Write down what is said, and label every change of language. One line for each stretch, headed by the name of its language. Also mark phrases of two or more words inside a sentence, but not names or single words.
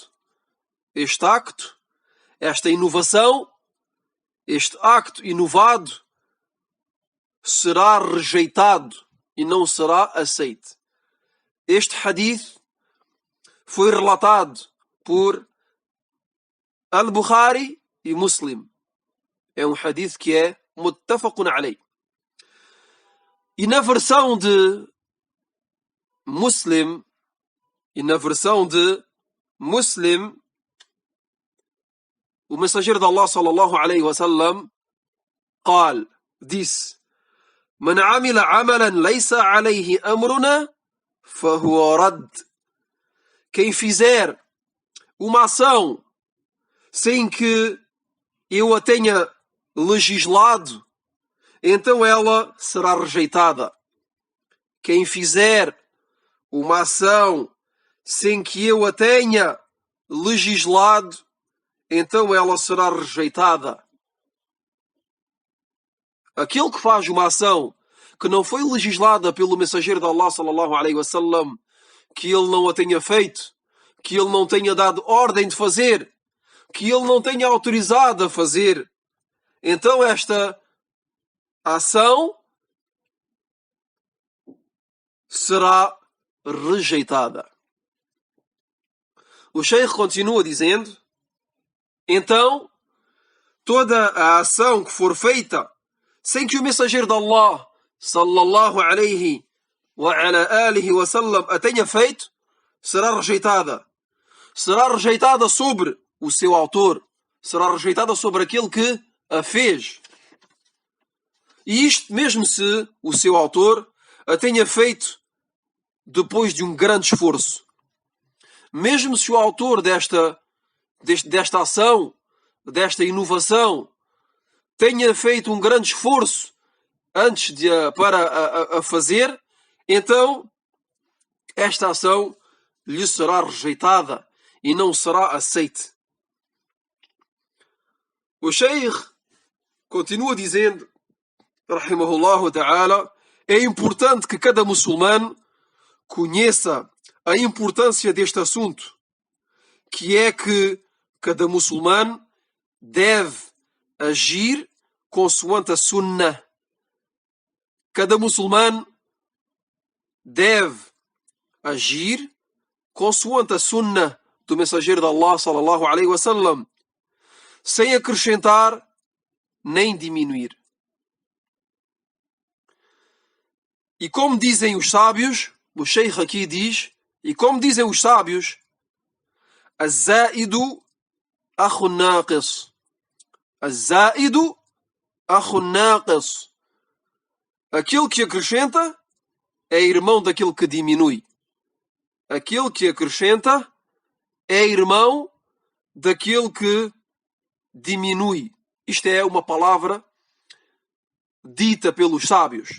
Portuguese: Este acto, esta inovação, este acto inovado será rejeitado e não será aceito. Este hadith foi relatado por Al-Bukhari e Muslim. É um hadith que é
Arabic: متفق عليه.
Portuguese: E na versão de Muslim, o mensageiro de Allah
Arabic: صلى الله عليه وسلم
Portuguese: disse:
Arabic: من عمل عملا ليس عليه أمرنا فهو رد.
Portuguese: Quem fizer uma ação sem que eu a tenha legislado, então ela será rejeitada. Quem fizer uma ação sem que eu a tenha legislado, então ela será rejeitada. Aquele que faz uma ação que não foi legislada pelo mensageiro de Allah
Arabic: صلى الله عليه وسلم,
Portuguese: que ele não a tenha feito, que ele não tenha dado ordem de fazer, que ele não tenha autorizado a fazer, então esta ação será rejeitada. O Sheikh continua dizendo: então, toda a ação que for feita sem que o mensageiro de Allah
Arabic: صلى الله عليه وعلى آله وسلم
Portuguese: a tenha feito, será rejeitada. Será rejeitada sobre o seu autor, será rejeitada sobre aquele que a fez. E isto mesmo se o seu autor a tenha feito depois de um grande esforço. Mesmo se o autor desta ação, desta inovação, tenha feito um grande esforço antes para a fazer, então esta ação lhe será rejeitada e não será aceite. O Sheikh continua dizendo,
Arabic: رحمه الله تعالى,
Portuguese: é importante que cada muçulmano conheça a importância deste assunto, que é que cada muçulmano deve agir consoante a sunnah. Cada muçulmano deve agir consoante a sunnah do mensageiro de Allah
Arabic: صلى الله عليه وسلم,
Portuguese: sem acrescentar nem diminuir. E como dizem os sábios, o Sheikh aqui diz, e como dizem os sábios,
Arabic: الزائد أخو الناقص. الزائد أخو الناقص.
Portuguese: Aquele que acrescenta é irmão daquele que diminui. Aquele que acrescenta é irmão daquele que diminui. Isto é uma palavra dita pelos sábios.